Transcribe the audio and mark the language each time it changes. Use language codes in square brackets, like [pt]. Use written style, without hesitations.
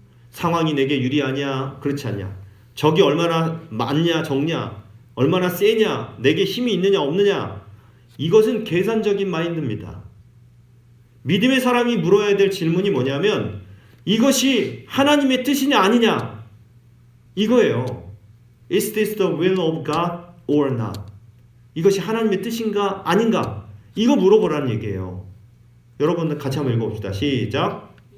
[ko] 상황이 내게 유리하냐 그렇지 않냐, 적이 얼마나 많냐 적냐, 얼마나 세냐, 내게 힘이 있느냐 없느냐, 이것은 계산적인 마인드입니다. 믿음의 사람이 물어야 될 질문이 뭐냐면 이것이 하나님의 뜻이냐 아니냐 이거예요. [en] Is this the will of God or not? [ko] 이것이 하나님의 뜻인가 아닌가, 이거 물어보라는 얘기예요. 여러분들 같이 한번 읽어봅시다. 시작.